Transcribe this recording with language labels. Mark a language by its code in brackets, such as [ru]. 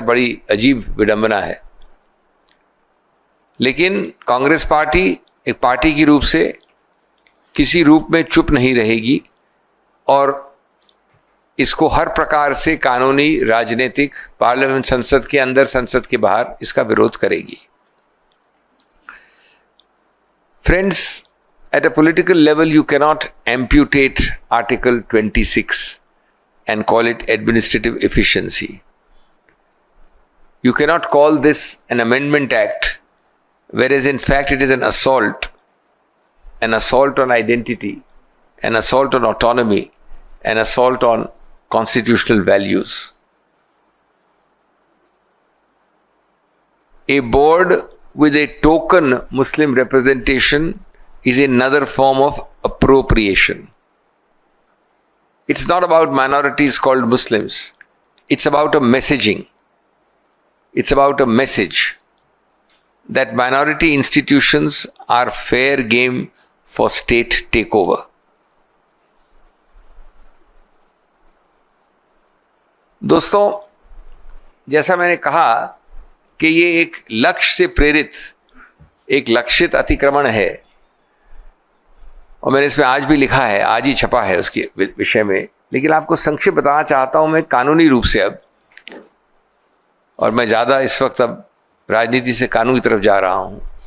[hi] बड़ी अजीब विडंबना है। लेकिन कांग्रेस पार्टी एक पार्टी की रूप से किसी रूप में चुप नहीं रहेगी और इसको हर प्रकार से कानूनी, राजनीतिक, पार्लियामेंट, संसद के अंदर, संसद के बाहर इसका विरोध करेगी। [en] Friends, at a political level you cannot amputate Article 26 and call it administrative efficiency. You cannot call this an amendment act, whereas in fact it is an assault on identity, an assault on autonomy, an assault on constitutional values. A board with a token Muslim representation is another form of appropriation. It's not about minorities called Muslims. It's about a messaging. It's about a message that minority institutions are fair game for state takeover. [hi] दोस्तों, जैसा मैंने कहा कि ये एक लक्ष्य से प्रेरित, एक लक्षित अतिक्रमण है, और मैंने इसमें आज भी लिखा है, आज ही छपा है उसके विषय में, लेकिन आपको संक्षिप्त बताना चाहता हूं मैं कानूनी रूप से अब, और मैं ज़्यादा इस वक्त अब राजनीति से कानून की तरफ जा रहा हूं।